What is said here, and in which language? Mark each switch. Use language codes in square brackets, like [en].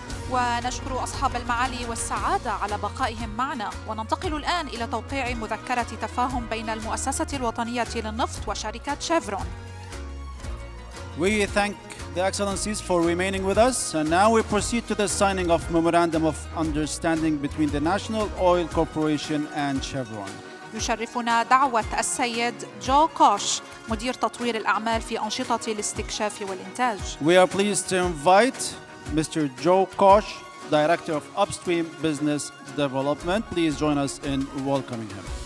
[ar] ونشكر أصحاب المعالي والسعادة على بقائهم معنا، وننتقل الآن إلى توقيع مذكرة تفاهم بين المؤسسة الوطنية للنفط وشركة شيفرون. [en] We thank the Excellencies for remaining with us, and now we proceed to the signing of Memorandum of Understanding between the National Oil Corporation and Chevron. [ar] يشرفنا دعوة السيد جو كوش مدير تطوير الأعمال في أنشطة الاستكشاف والإنتاج. [en] We are pleased to invite Mr. Joe Koch, Director of Upstream Business Development. Please join us in welcoming him.